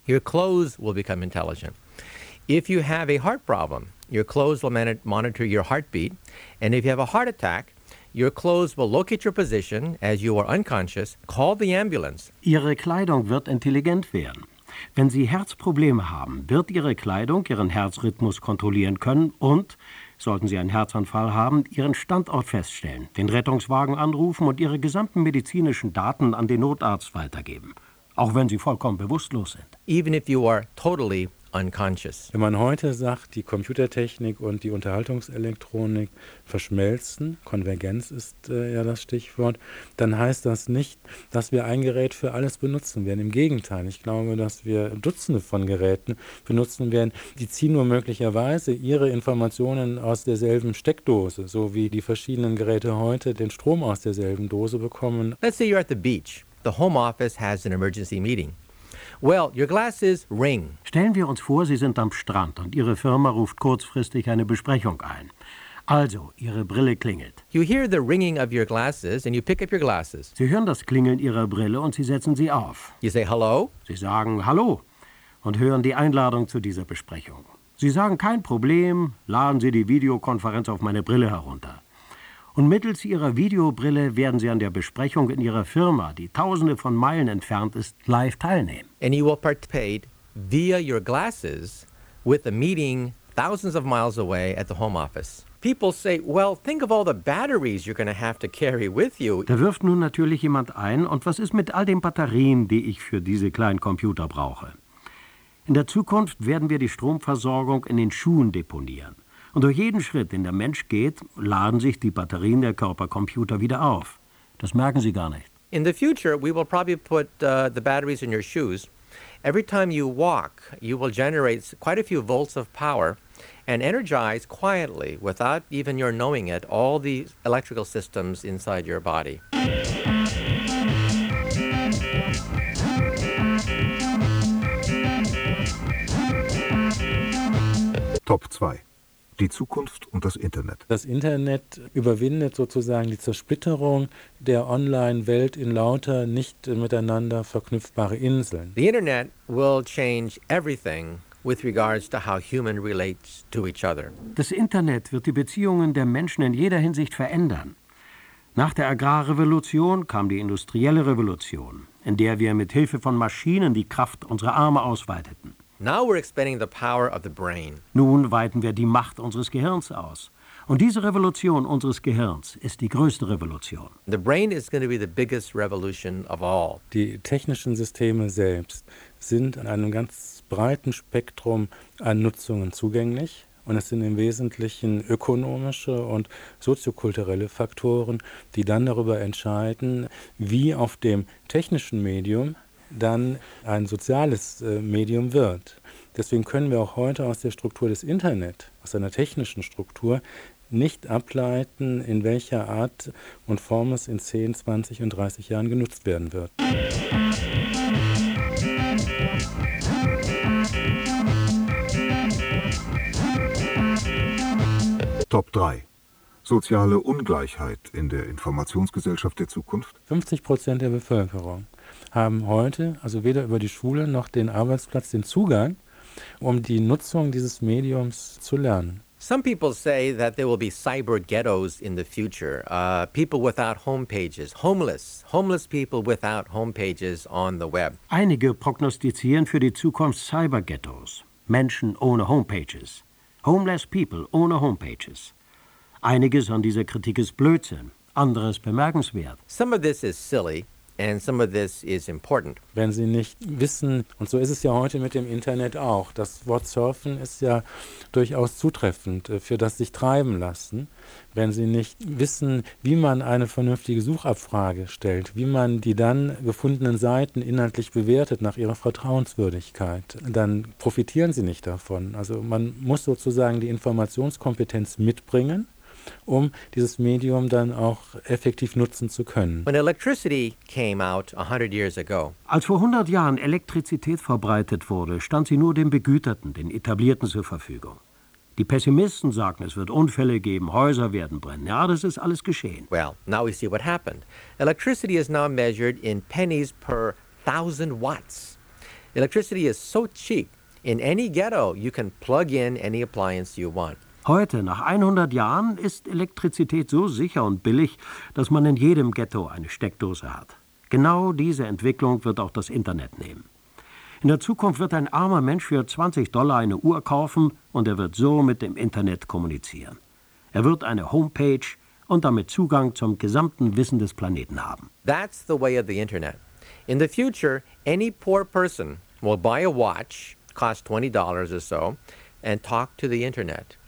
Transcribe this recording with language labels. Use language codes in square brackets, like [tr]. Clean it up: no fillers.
[en] Your clothes will become intelligent. If you have a heart problem, your clothes will monitor your heartbeat. And if you have a heart attack, your clothes will locate your position as you are unconscious, call the ambulance. [de] Ihre Kleidung wird intelligent werden. Wenn Sie Herzprobleme haben, wird Ihre Kleidung Ihren Herzrhythmus kontrollieren können und, sollten Sie einen Herzanfall haben, Ihren Standort feststellen, den Rettungswagen anrufen und Ihre gesamten medizinischen Daten an den Notarzt weitergeben, auch wenn Sie vollkommen bewusstlos sind. [en] Even if you are totally unconscious. [de] Wenn man heute sagt, die Computertechnik und die Unterhaltungselektronik verschmelzen, Konvergenz ist ja das Stichwort, dann heißt das nicht, dass wir ein Gerät für alles benutzen werden. Im Gegenteil, ich glaube, dass wir Dutzende von Geräten benutzen werden, die ziehen nur möglicherweise ihre Informationen aus derselben Steckdose, so wie die verschiedenen Geräte heute den Strom aus derselben Dose bekommen. [en] Let's say you're at the beach. The home office has an emergency meeting. Well, your glasses ring. [de] Stellen wir uns vor, Sie sind am Strand und Ihre Firma ruft kurzfristig eine Besprechung ein. Also, Ihre Brille klingelt. [en] You hear the ringing of your glasses and you pick up your glasses. [de] Sie hören das Klingeln Ihrer Brille und Sie setzen sie auf. [en] You say hello. [de] Sie sagen hallo und hören die Einladung zu dieser Besprechung. Sie sagen kein Problem, laden Sie die Videokonferenz auf meine Brille herunter. Und mittels Ihrer Videobrille werden Sie an der Besprechung in Ihrer Firma, die tausende von Meilen entfernt ist, live teilnehmen. [en] And you will participate via your glasses with a meeting thousands of miles away at the home office. People say, well, think of all the batteries you're going to have to carry with you. [de] Da wirft nun natürlich jemand ein, und was ist mit all den Batterien, die ich für diese kleinen Computer brauche? In der Zukunft werden wir die Stromversorgung in den Schuhen deponieren. Und durch jeden Schritt, den der Mensch geht, laden sich die Batterien der Körpercomputer wieder auf. Das merken Sie gar nicht. [en] In the future, we will probably put the batteries in your shoes. Every time you walk, you will generate quite a few volts of power and energize quietly, without even your knowing it, all the electrical systems inside your body. [de] Top 2. Die Zukunft und das Internet. Das Internet überwindet sozusagen die Zersplitterung der Online-Welt in lauter, nicht miteinander verknüpfbare Inseln. [en] The Internet will change everything with regards to how human relates to each other. [de] Das Internet wird die Beziehungen der Menschen in jeder Hinsicht verändern. Nach der Agrarrevolution kam die industrielle Revolution, in der wir mit Hilfe von Maschinen die Kraft unserer Arme ausweiteten. [en] Now we're expanding the power of the brain. [de] Nun weiten wir die Macht unseres Gehirns aus. Und diese Revolution unseres Gehirns ist die größte Revolution. [en] The brain is going to be the biggest revolution of all. [de] Die technischen Systeme selbst sind in einem ganz breiten Spektrum an Nutzungen zugänglich. Und es sind im Wesentlichen ökonomische und soziokulturelle Faktoren, die dann darüber entscheiden, wie auf dem technischen Medium dann ein soziales Medium wird. Deswegen können wir auch heute aus der Struktur des Internet, aus einer technischen Struktur, nicht ableiten, in welcher Art und Form es in 10, 20 und 30 Jahren genutzt werden wird. Top 3. Soziale Ungleichheit in der Informationsgesellschaft der Zukunft. 50% der Bevölkerung haben heute, also weder über die Schule noch den Arbeitsplatz, den Zugang, um die Nutzung dieses Mediums zu lernen. [en] Some people say that there will be cyber ghettos in the future. People without homepages, homeless people without homepages on the web. [de] Einige prognostizieren für die Zukunft Cyber Ghettos, Menschen ohne Homepages. [en] Homeless people [de] ohne Homepages. Einiges an dieser Kritik ist Blödsinn, anderes bemerkenswert. [en] Some of this is silly And some of this is important. [de] Wenn Sie nicht wissen, und so ist es ja heute mit dem Internet auch, das Wort Surfen ist ja durchaus zutreffend für das sich treiben lassen. Wenn Sie nicht wissen, wie man eine vernünftige Suchabfrage stellt, wie man die dann gefundenen Seiten inhaltlich bewertet nach ihrer Vertrauenswürdigkeit, dann profitieren Sie nicht davon. Also man muss sozusagen die Informationskompetenz mitbringen, um dieses Medium dann auch effektiv nutzen zu können. [en] When electricity came out 100 years ago. [de] Als vor 100 Jahren Elektrizität verbreitet wurde, stand sie nur den Begüterten, den Etablierten zur Verfügung. Die Pessimisten sagen, es wird Unfälle geben, Häuser werden brennen. Ja, das ist alles geschehen. [en] Well, now we see what happened. Electricity is now measured in pennies per 1000 watts. Electricity is so cheap. In any ghetto you can plug in any appliance you want. [de] Heute, nach 100 Jahren, ist Elektrizität so sicher und billig, dass man in jedem Ghetto eine Steckdose hat. Genau diese Entwicklung wird auch das Internet nehmen. In der Zukunft wird ein armer Mensch für $20 eine Uhr kaufen und er wird so mit dem Internet kommunizieren. Er wird eine Homepage und damit Zugang zum gesamten Wissen des Planeten haben. [en] That's the way of the Internet. In the future, any poor person will buy a watch, cost $20 or so, and talk to the Internet.